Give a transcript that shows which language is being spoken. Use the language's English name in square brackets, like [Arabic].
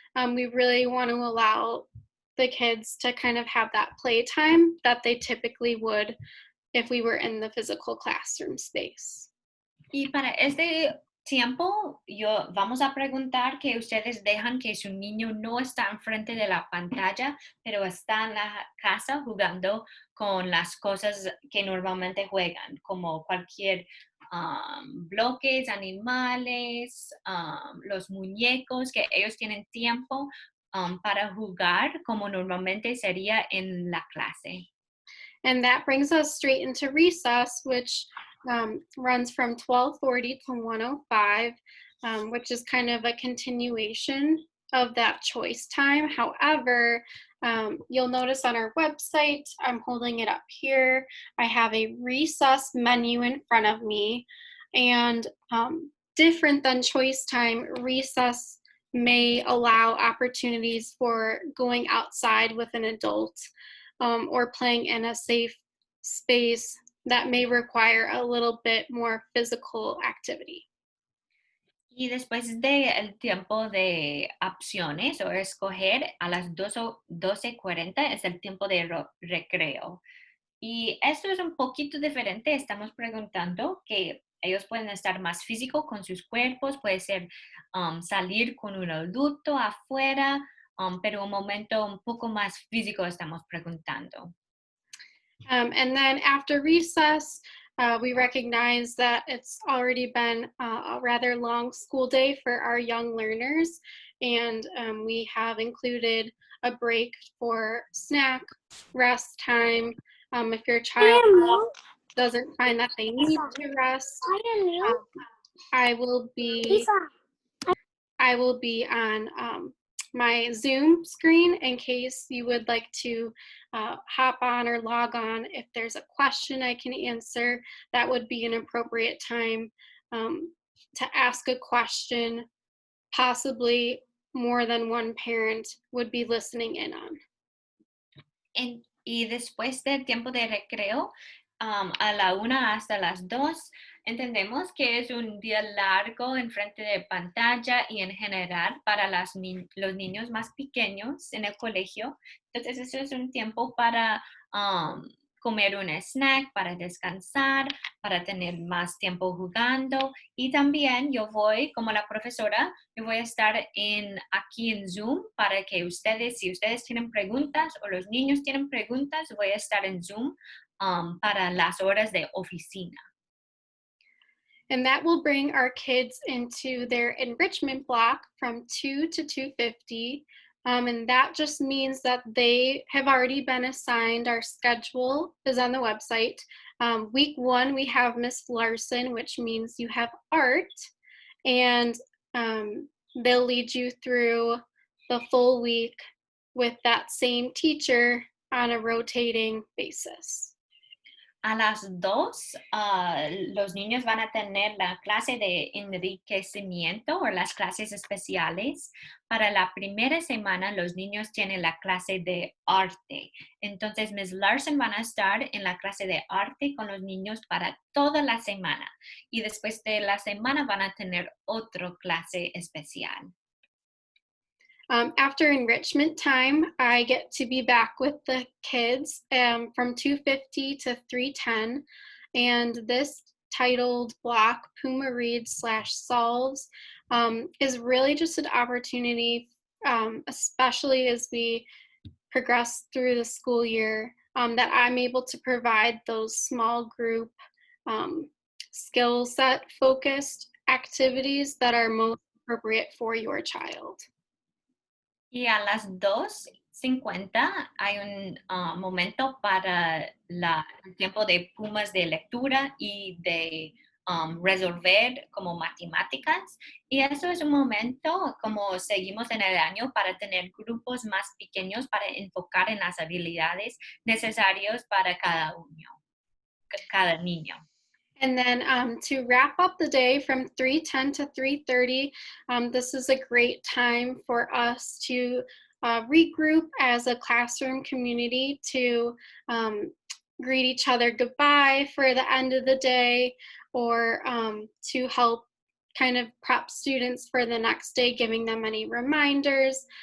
[English] We really want to allow the kids to kind of have that playtime that they typically would if we were in the physical classroom space. [Spanish] Y para este tiempo, vamos a preguntar que ustedes dejan que su niño no está enfrente de la pantalla, pero está en la casa jugando con las cosas que normalmente juegan, como cualquier bloques, animales, los muñecos, que ellos tienen tiempo para jugar como normalmente sería en la clase. [English] And that brings us straight into recess, which runs from 12:40 to 1:05, which is kind of a continuation of that choice time. However, you'll notice on our website, I'm holding it up here, I have a recess menu in front of me. And different than choice time, recess may allow opportunities for going outside with an adult or playing in a safe space that may require a little bit more physical activity. [Spanish] Y después del tiempo de opciones o escoger, a las 12:40 es el tiempo de recreo. Y esto es un poquito diferente. Estamos preguntando que ellos pueden estar más físicos con sus cuerpos, puede ser salir con un adulto afuera, pero un momento un poco más físico estamos preguntando. [English] And then after recess, we recognize that it's already been a rather long school day for our young learners, and we have included a break for snack, rest time. If your child doesn't find that they need to rest, I will be on my Zoom screen in case you would like to hop on or log on. If there's a question I can answer, that would be an appropriate time to ask a question, possibly more than one parent would be listening in on. [Spanish] Y después del tiempo de recreo, a la 1 hasta las 2, entendemos que es un día largo en frente de pantalla y en general para los niños más pequeños en el colegio. Entonces, eso es un tiempo para comer un snack, para descansar, para tener más tiempo jugando. Y también yo voy, como la profesora, yo voy a estar aquí en Zoom para que ustedes, si ustedes tienen preguntas o los niños tienen preguntas, voy a estar en Zoom para las horas de oficina. [English] And that will bring our kids into their enrichment block from 2 to 2:50. And that just means that they have already been assigned. Our schedule is on the website. Week 1, we have Miss Larson, which means you have art. And they'll lead you through the full week with that same teacher on a rotating basis. [Spanish] A las 2, los niños van a tener la clase de enriquecimiento o las clases especiales. Para la primera semana, los niños tienen la clase de arte. Entonces, Ms. Larson van a estar en la clase de arte con los niños para toda la semana. Y después de la semana van a tener otra clase especial. [English] After enrichment time, I get to be back with the kids from 2:50 to 3:10. And this titled block, Puma Reads /Solves, is really just an opportunity, especially as we progress through the school year, that I'm able to provide those small group skill set focused activities that are most appropriate for your child. [Spanish] Y a las 2:50 hay un momento para el tiempo de Pumas de lectura y de resolver como matemáticas. Y eso es un momento, como seguimos en el año, para tener grupos más pequeños para enfocar en las habilidades necesarias para cada niño. [English] And then to wrap up the day from 3:10 to 3:30, this is a great time for us to regroup as a classroom community to greet each other goodbye for the end of the day, or to help kind of prep students for the next day, giving them any reminders.